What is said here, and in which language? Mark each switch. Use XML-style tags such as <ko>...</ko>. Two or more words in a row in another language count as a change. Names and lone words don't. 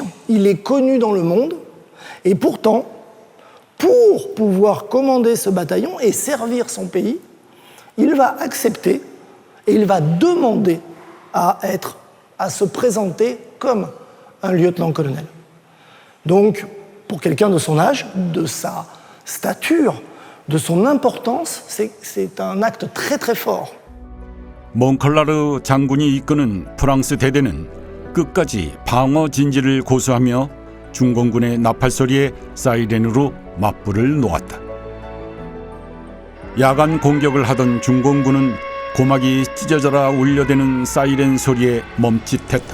<fr>Il est connu dans le monde, et pourtant, pour pouvoir commander ce bataillon et servir son pays, il va accepter et il va demander à se présenter comme un lieutenant-colonel. Donc, pour quelqu'un de son âge, de sa stature, de son importance, c'est un acte très très fort.</fr> <ko>몽클라르 장군이 이끄는 프랑스 대대는 끝까지 방어 진지를 고수하며 중공군의 나팔 소리에 사이렌으로 맞불을 놓았다. 야간 공격을 하던 중공군은 고막이 찢어져라 울려대는 사이렌 소리에 멈칫했다.</ko>